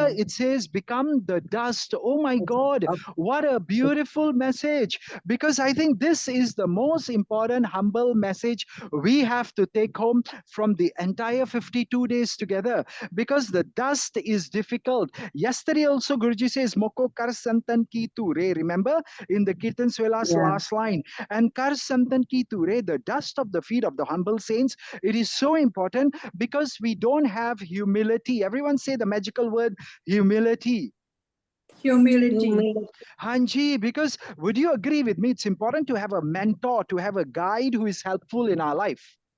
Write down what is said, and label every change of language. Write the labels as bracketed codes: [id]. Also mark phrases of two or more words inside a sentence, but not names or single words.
[en] here it says, become the dust. Oh my God, what a beautiful message. Because I think this is the most important, humble message we have to take home from the entire 52 days together. Because the dust is difficult. Yesterday also, Guruji says, [pa] ਮੋਕੋ ਕਰ ਸੰਤਨ ਕੀ ਤੂ ਰੇ. [en] Remember in the Kirtan Swela's yeah. last line? And [pa] ਕਰ ਸੰਤਨ ਕੀ ਤੂ ਰੇ, [en] the dust of the feet of the humble saints, it is so important because we don't have humility. Everyone say the magical word humility. Humility. Hanji, because would you agree with me? It's important to have a mentor, to have a guide who is helpful in our life.